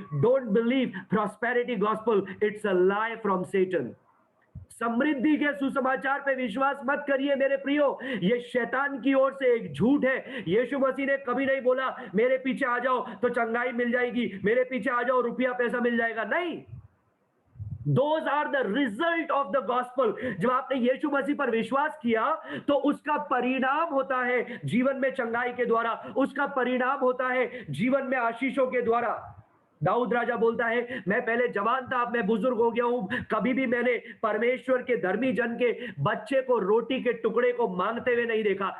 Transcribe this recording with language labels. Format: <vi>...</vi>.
<en>Don't believe prosperity gospel, it's a lie from Satan.</en> <hi>समृद्धि के सुसमाचार पे विश्वास मत करिए मेरे प्रियो, ये शैतान की ओर से एक झूठ है। यीशु मसीह ने कभी नहीं बोला मेरे पीछे आ जाओ तो चंगाई मिल जाएगी, मेरे पीछे आ जाओ रुपया पैसा मिल जाएगा।</hi> <en>नहीं, Those are the result of the gospel।</en> <hi>जब आपने यीशु मसीह पर विश्वास किया, तो उसका परिणाम होता है जीवन में चंगाई के द्वारा, उसका परिणाम होता है जीवन में आशीषों के द्वारा। दाऊद राजा बोलता है, मैं पहले जवान था, अब मैं बुजुर्ग हो गया हूं, कभी भी मैंने परमेश्वर के धर्मी जन के बच्चे को रोटी के टुकड़े को मांगते हुए नहीं देखा।</hi>